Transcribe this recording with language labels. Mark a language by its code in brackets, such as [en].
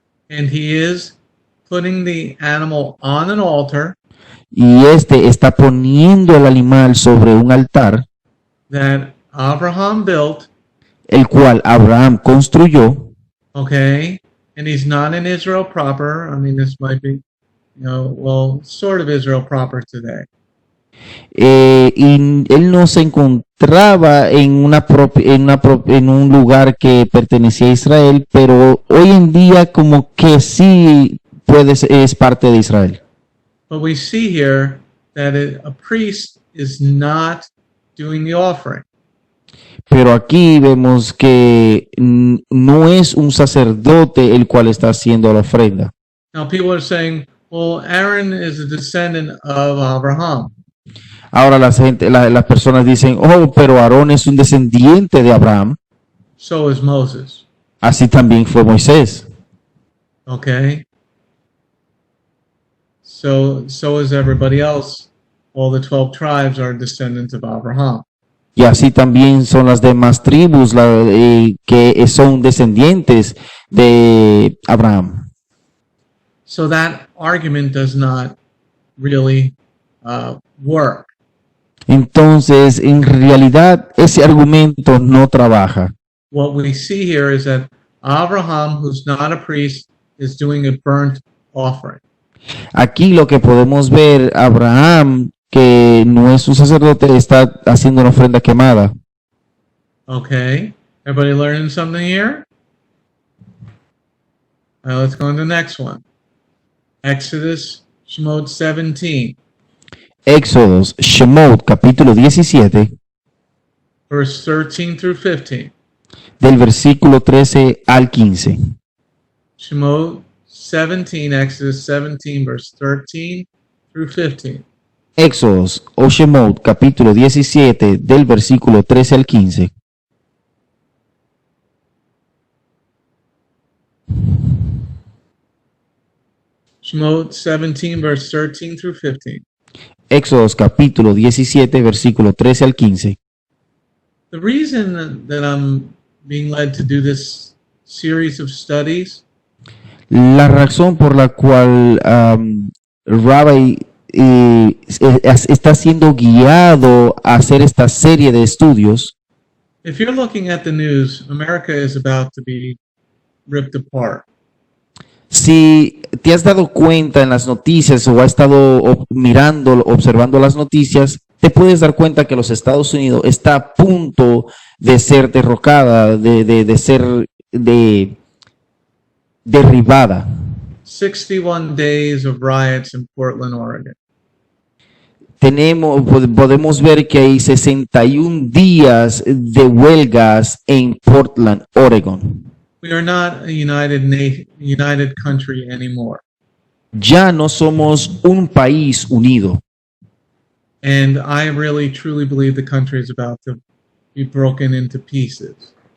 [en] And he is putting the animal on an altar [es] y este está poniendo el animal sobre un altar, [en] that Abraham built, [es] el cual Abraham construyó. [en] okay? And he's not in Israel proper. I mean, this might be, sort of Israel proper today. [es] Y él no se encontraba en en un lugar que pertenecía a Israel, pero hoy en día como que sí es parte de Israel. [en] But we see here that a priest is not doing the offering. [es] Pero aquí vemos que no es un sacerdote el cual está haciendo la ofrenda. [en] Now, people are saying, well, Aaron is a descendant of Abraham. [es] Ahora las personas dicen, oh, pero Aarón es un descendiente de Abraham. [en] So is Moses. [es] Así también fue Moisés. [en] Okay? So is everybody else. All the 12 tribes are descendants of Abraham. [es] Y así también son las demás tribus que son descendientes de Abraham. [en] So that argument does not really work. [es] Entonces, en realidad, ese argumento no trabaja. [en] What we see here is that Abraham, who's not a priest, is doing a burnt offering. [es] Aquí lo que podemos ver, Abraham, que no es un sacerdote, está haciendo una ofrenda quemada. [en] Okay? Everybody learning something here? All right, let's go on to the next one. Exodus, Shemot 17, [es] Éxodos, Shemot, capítulo 17, [en] verse 13 through 15. [es] del versículo 13 al 15. [en] Shemot 17, Exodus 17, verse 13 through 15. [es] Éxodos o Shemot, capítulo 17, del versículo 13 al 15. [en] Shemot 17, verse 13 through 15. [es] Éxodos, capítulo 17, versículo 13 al 15. [en] The reason that I'm being led to do this series of studies [es] La razón por la cual Rabbi está siendo guiado a hacer esta serie de estudios [en] if you're looking at the news, America is about to be ripped apart. [es] Si te has dado cuenta en las noticias o has estado mirando, observando las noticias, te puedes dar cuenta que los Estados Unidos está a punto de ser derrocada, de ser derribada. [en] 61 days of riots in Portland, Oregon. [es] Podemos ver que hay 61 días de huelgas en Portland, Oregon. [en] We are not a united country anymore. [es] Ya no somos un país unido. [en] And I really truly believe the country is about to be broken into pieces.